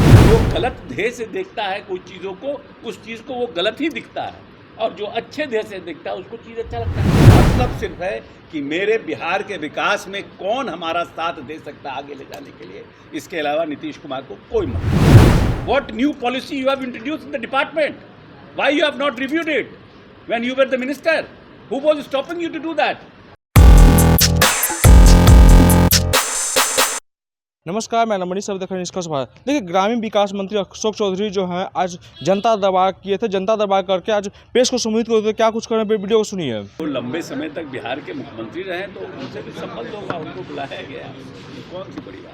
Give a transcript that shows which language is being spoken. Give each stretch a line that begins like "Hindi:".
Hindi: जो गलत ध्येय से देखता है कोई चीज़ों को, उस चीज़ को वो गलत ही दिखता है, और जो अच्छे ध्येय से देखता है उसको चीज़ अच्छा लगता है। मतलब सिर्फ है कि मेरे बिहार के विकास में कौन हमारा साथ दे सकता है आगे ले जाने के लिए, इसके अलावा नीतीश कुमार को कोई मतलब।
English: What new policy you have introduced in the department? Why you have not reviewed it when you were the minister? Who was stopping you to do that?
Hindi: नमस्कार, मैं मनीष सब देख रहे हैं निष्कर्ष भारत। देखिए, ग्रामीण विकास मंत्री अशोक चौधरी जो हैं आज जनता दरबार किए थे। जनता दरबार करके आज प्रेस को संबोधित करते थे। क्या कुछ कर रहे हैं, वीडियो को सुनिए। वो लंबे समय तक बिहार के मुख्यमंत्री रहे तो उनसे भी संबंध होगा, उनको बुलाया गया, कौन सी बड़ी बात।